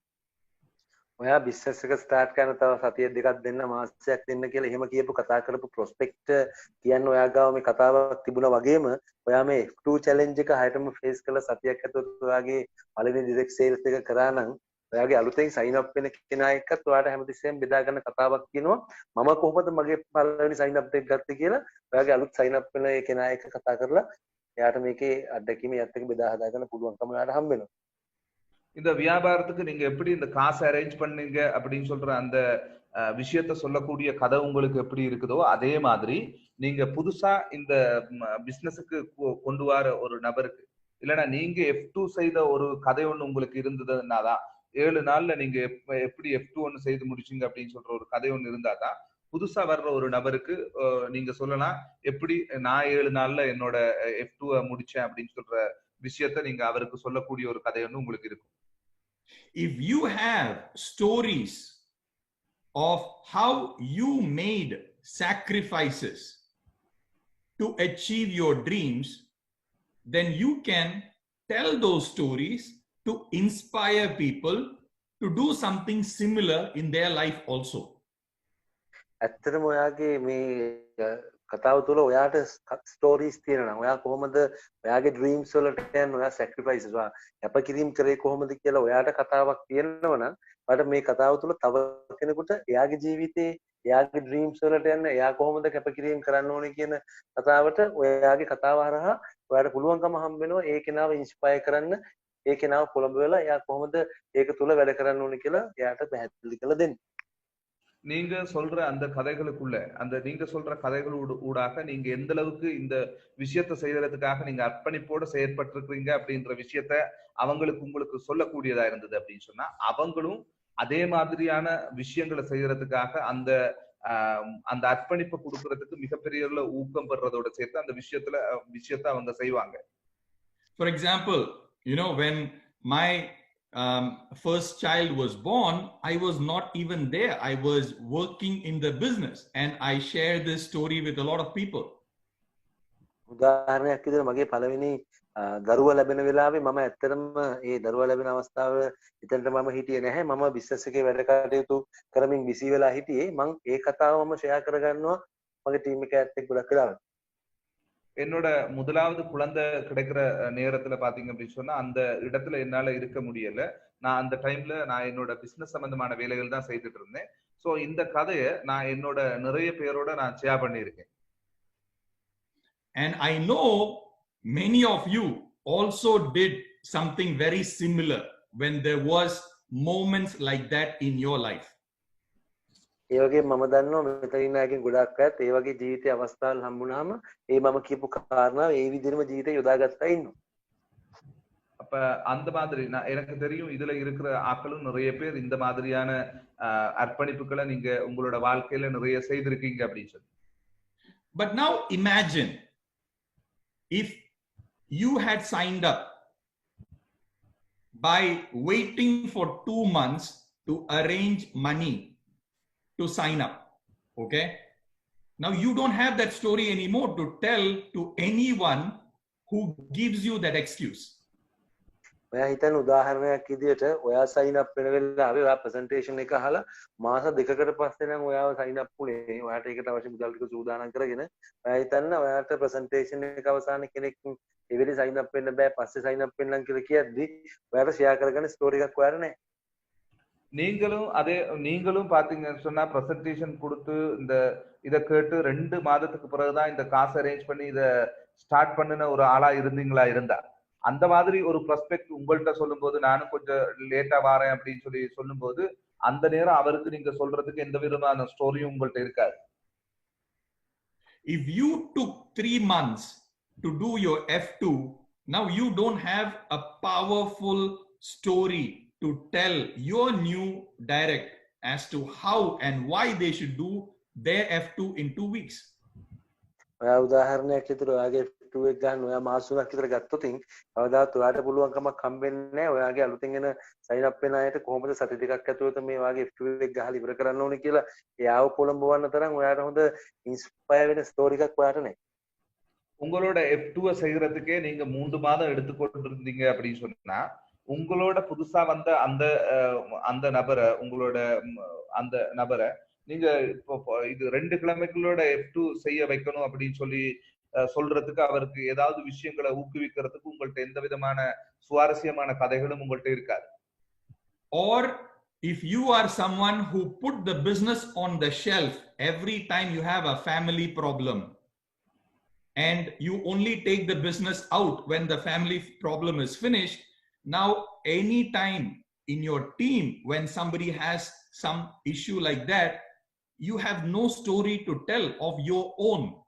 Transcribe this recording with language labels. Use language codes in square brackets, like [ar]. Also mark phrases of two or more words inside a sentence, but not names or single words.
[si] ඔයා බිස්නස් එක ස්ටාර්ට් කරන තව සතිය දෙකක් දෙන්න මාසයක් දෙන්න කියලා එහෙම කියපු කතා කරපු ප්‍රොස්පෙක්ට් කියන්නේ ඔයා ගාව මේ කතාවක් තිබුණා වගේම ඔයා මේ F2 චැලෙන්ජ් එක හයටම ෆේස් කරලා සතියක් ඇතුළත ඔයාගේ පළවෙනි [en] direct sales [si] එක කරා නම් ඔයාගේ අලුතෙන් [en] sign up [si] වෙන කෙනා එක්කත් ඔයාට හැමතිස්සෙම බෙදා ගන්න කතාවක් කියනවා මම කොහොමද මගේ පළවෙනි [en] sign up [si] එක ගත්තේ කියලා ඔයාගේ අලුත් [en] sign up [si] වෙන ඒ කෙනා එක්ක කතා කරලා එයාට මේකේ අත්දැකීම යත් එක්ක බෙදා හදා ගන්න පුළුවන්කම ඔයාට හම්බ වෙනවා. [ta] இந்த வியாபாரத்துக்கு நீங்க எப்படி இந்த காசை அரேஞ்ச் பண்ணீங்க அப்படின்னு சொல்ற அந்த விஷயத்த சொல்லக்கூடிய கதை உங்களுக்கு எப்படி இருக்குதோ அதே மாதிரி நீங்க புதுசா இந்த பிசினஸுக்கு கொண்டு வர ஒரு நபருக்கு இல்லைன்னா நீங்க F2 செய்த ஒரு கதை ஒண்ணு உங்களுக்கு இருந்ததுன்னாதான் 7 நாள்ல நீங்க எப்படி F2 ஒண்ணு செய்து முடிச்சீங்க அப்படின்னு சொல்ற ஒரு கதை ஒண்ணு இருந்தாதான் புதுசா வர்ற ஒரு நபருக்கு நீங்க சொல்லலாம் எப்படி நான் 7 நாள்ல என்னோட F2 முடிச்சேன் அப்படின்னு சொல்ற விஷயத்த நீங்க அவருக்கு சொல்லக்கூடிய ஒரு கதை ஒண்ணு உங்களுக்கு இருக்கும். [en] If you have stories of how you made sacrifices to achieve your dreams, then you can tell those stories to inspire people to do something similar in their life also. [si] ඇත්තටම ඔයාගේ මේ කතාව තුළ ඔයාට ස්ටෝරීස් තියෙනවා. ඔයා කොහොමද ඔයාගේ ඩ්‍රීම්ස් වලට යන ඔයා සැක්‍රිෆයිසස් ඔයා කැපකිරීම කරේ කොහොමද කියලා ඔයාට කතාවක් තියෙනවා නම් ඔයාට මේ කතාව තුළ තව කෙනෙකුට එයාගේ ජීවිතේ එයාගේ ඩ්‍රීම්ස් වලට යන්න එයා කොහොමද කැපකිරීම කරන්න ඕනේ කියන කතාවට ඔයාගේ කතාව හරහා ඔයාට පුළුවන්කම හම්බ වෙනවා ඒ කෙනාව ඉන්ස්පයර් කරන්න ඒ කෙනාව කොළඹ වෙලා එයා කොහොමද ඒක තුළ වැඩ කරන්න ඕනේ කියලා එයාට පැහැදිලි කරලා දෙන්න. [ta] நீங்க சொல்ற அந்த கதைகளுக்குள்ள அந்த நீங்க சொல்ற கதைகள் ஊடாக நீங்க எந்த அளவுக்கு இந்த விஷயத்தை செய்யறதுக்காக நீங்க அர்ப்பணிப்போட செயற்பட்டிருக்கீங்க அப்படின்ற விஷயத்த அவங்களுக்கு உங்களுக்கு சொல்லக்கூடியதா இருந்தது அப்படின்னு சொன்னா அவங்களும் அதே மாதிரியான விஷயங்களை செய்யறதுக்காக அந்த அந்த அர்ப்பணிப்பை கொடுக்கறதுக்கு மிகப்பெரிய ஊக்கம் பெறதோட சேர்த்து அந்த விஷயத்தை அவங்க செய்வாங்க. [en] For example, when my first child was born, I was not even there. I was working in the business and I shared this story with a lot of people. [si] උදාහරණයක් විදිහට මගේ පළවෙනි දරුවා ලැබෙන වෙලාවේ මම ඇත්තටම ඒ දරුවා ලැබෙන අවස්ථාව එතනට මම හිටියේ නැහැ. මම බිස්නස් එකේ වැඩ කටයුතු කරමින් බිසි වෙලා හිටියේ. මම ඒ කතාව මම ෂෙයා කරගන්නවා මගේ ටීම් එකත් එක්ක ගොඩක් වෙලාවට. [ta] என்னோட முதலாவது குழந்தை கிடைக்கிற நேரத்துல பாத்தீங்க அப்படின்னு சொன்னா அந்த இடத்துல என்னால இருக்க முடியல. நான் அந்த டைம்ல நான் என்னோட பிசினஸ் சம்பந்தமான வேலைகள் தான் செய்துட்டு இருந்தேன். சோ இந்த கதையை நான் என்னோட நிறைய பேரோட நான் ஷேர் பண்ணியிருக்கேன். [en] And I know many of you also did something very similar when there was moments like that in your life. [si] ඒ වගේ මම දන්නවා මෙතන ඉන්න අයගෙන් ගොඩක් අයත් ඒ වගේ ජීවිතයේ අවස්ථාවල් හම්බුනහම ඒ මම කියපු කාරණා ඒ විදිහටම ජීවිතේ යොදාගත්තා ඉන්නවා. [ta] அப்ப அந்த மாதிரி எனக்கு தெரியும் இதுல இருக்கிற ஆட்களும் நிறைய பேர் இந்த மாதிரியான அர்ப்பணிப்புகளை நீங்க உங்களோட வாழ்க்கையில நிறைய செய்திருக்கீங்க அப்படின்னு சொல்லி. [en] But now imagine if you had signed up by waiting for 2 months to arrange money to sign up. Okay, now you don't have that story anymore to tell to anyone who gives you that excuse. [si] ඔයා හිතන්න උදාහරණයක් විදියට ඔයා [en] sign up [si] වෙන වෙලාවේ ඔයා ප්‍රසන්ටේෂන් එක අහලා මාස දෙකකට පස්සේ නම් ඔයාව [en] sign up [si] වුණේ. ඔයාට ඒකට අවශ්‍ය මුදල් ටික සූදානම් කරගෙන ඔයා හිතන්න ඔයාට ප්‍රසන්ටේෂන් එක අවසානයේ කෙනෙක් ඒ වෙලේ [en] sign up [si] වෙන්න බෑ පස්සේ [en] sign up [si] වෙන්නම් කියලා කියද්දි ඔයාට ෂෙයා කරගන්න ස්ටෝරි එකක් ඔයාට නැහැ. [ta] நீங்களும் பாத்தீங்கன்னு சொன்னா பிரசன்டேஷன் கொடுத்து இந்த இதை கேட்டு 2 மாதத்துக்கு பிறகுதான் இந்த காசு அரேஞ்ச் பண்ணி இதை ஸ்டார்ட் பண்ணின ஒரு ஆளா இருந்தீங்களா இருந்தா அந்த மாதிரி ஒரு ப்ராஸ்பெக்ட் உங்கள்கிட்ட சொல்லும்போது நானும் கொஞ்சம் லேட்டா வாரேன் அப்படின்னு சொல்லி சொல்லும்போது அந்த நேரம் அவருக்கு நீங்க சொல்றதுக்கு எந்த விதமான ஸ்டோரியும் உங்கள்கிட்ட இருக்காது. [en] If you took 3 months to do your F2, now you don't have a powerful story to tell your new direct as to how and why they should do their F2 in 2 weeks. [si] ඔයා උදාහරණයක් විදිහට ඔයාගේ F2 එක ගන්න ඔයා මාස 3ක් විතර ගත්තොත් කවදාවත් ඔයාට පුළුවන්කමක් හම්බෙන්නේ නැහැ. ඔයාගේ අලුතෙන් එන [en] sign up [si] වෙන අයට කොහොමද සති දෙකක් ඇතුළත මේ වාගේ F2 එක ගහලා ඉවර කරන්න ඕනේ කියලා එයාව පොළඹවන්න තරම් ඔයාට හොඳ ඉන්ස්පයර් වෙන ස්ටෝරි එකක් ඔයාට නැහැ. [ta] உங்களோட F2 செய்யறதுக்கே நீங்க 3 மாதம் எடுத்துக்கொண்டு இருந்தீங்க அப்படின்னு சொன்னா உங்களோட புதுசா வந்த அந்த நபரை உங்களோட அந்த நபரை நீங்க இப்போ இது 2 கிழமைகளோட F2 செய்ய வைக்கணும் அப்படின்னு சொல்லி சொல்றதுக்கு அவருக்கு ஏதாவது விஷயங்களை ஊக்குவிக்கிறதுக்கு உங்கள்ட்ட எந்த விதமான சுவாரஸ்யமான கதைகளும் உங்கள்ட்ட இருக்காது. [en] or if you are someone who put the business on the shelf every time you have a family problem, and you only take the business out when the family problem is finished, now any time in your team when somebody has some issue like that, you have no story to tell of your own.